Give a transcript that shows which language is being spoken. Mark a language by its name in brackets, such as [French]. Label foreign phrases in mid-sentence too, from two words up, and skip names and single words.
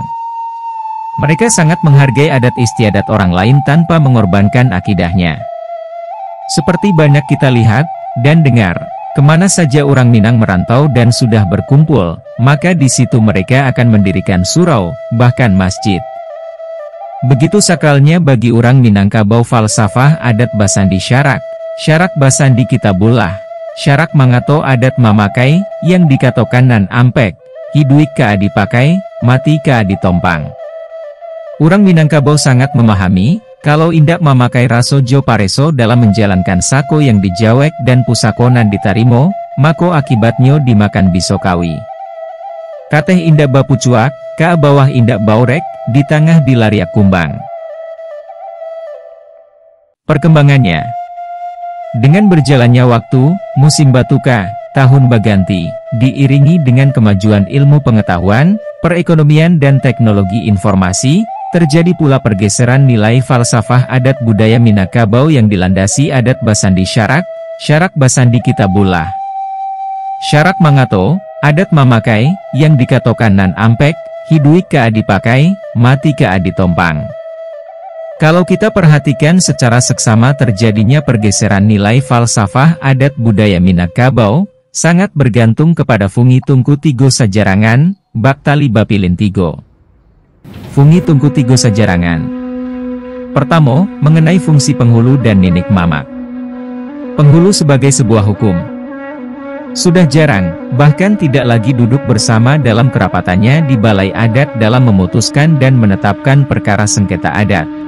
[Indonesian] Mereka sangat menghargai adat istiadat orang lain tanpa mengorbankan akidahnya. Seperti banyak kita lihat dan dengar, Kemana saja orang Minang merantau dan sudah berkumpul, maka di situ mereka akan mendirikan surau, bahkan masjid. Begitu sakralnya bagi orang Minangkabau falsafah adat [Minangkabau] Basandi Syarak, Syarak Basandi Kitabullah, Syarak Mangato adat Mamakai, yang dikatokan nan ampek, hiduik ka dipakai, mati ka ditompang. [Indonesian] Orang Minangkabau sangat memahami, [Minangkabau] kalau indak mamakai rasojo pareso [Indonesian] dalam menjalankan [Minangkabau] sako yang dijawek dan pusakonan ditarimo, mako [Indonesian] akibatnya [Minangkabau] dimakan bisokawi. Kateh indak bapucuak, ka bawah indak baurek, di tengah dilariak kumbang. [Indonesian] Perkembangannya. Dengan berjalannya waktu, [Minangkabau] musim batuka, tahun baganti, [Indonesian] diiringi dengan kemajuan ilmu pengetahuan, perekonomian dan teknologi informasi, terjadi pula pergeseran nilai falsafah adat budaya Minangkabau yang dilandasi adat [Minangkabau] Basandi Syarak, Syarak Basandi Kitabullah. Syarak Mangato, adat Mamakai, yang dikatokan nan ampek, hiduik ka dipakai, mati ka ditompang. [Indonesian] Kalau kita perhatikan secara seksama terjadinya pergeseran nilai falsafah adat budaya Minangkabau, sangat bergantung kepada Fungi Tungku Tigo Sajarangan, Baktali Bapilin Tigo. Fungi Tungku Tigo Sajarangan. Pertama, mengenai fungsi penghulu dan ninik mamak. Penghulu sebagai sebuah hukum. Sudah jarang, bahkan tidak lagi duduk bersama dalam kerapatannya di balai adat dalam memutuskan dan menetapkan perkara sengketa adat.